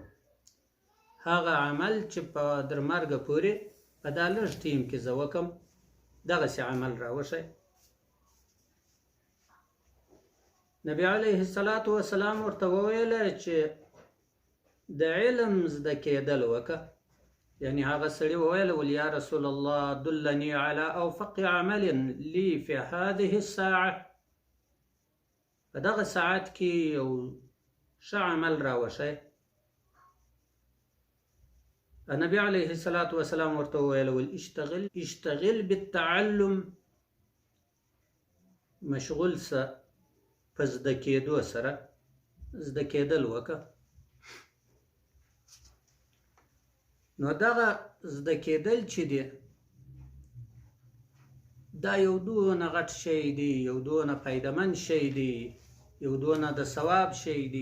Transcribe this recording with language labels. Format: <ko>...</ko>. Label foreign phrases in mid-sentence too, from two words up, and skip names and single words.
<ps>هغه عمل چې په در مرګه پورې په دا لږ ټیم کې زه وکړم، دغسې عمل راوښیه. نبی علیه السلام ورته وویله چې د علم زده کېدل وکړه. یعنی هغه سړي وویل ول یا رسول الله</ps> <ar>دلني على اوفق عمل لي في هذه الساعه.</ar> <ps>په دغه ساعت کې یو ښه عمل راوښیه.</ps> <ar>النبي عليه الصلاة والسلام</ar> <ps>ورته وویل ول</ps> <ar>اشتغل بالتعلم.</ar> <ps>مشغول سه په زده کېدو سره زده کېدل وکړه. نو دغه زده کېدل چې دی دا یو دونه غټ شی دی، یو دونه فایدهمند شی دی، یو دونه د ثواب شی دی.</ps>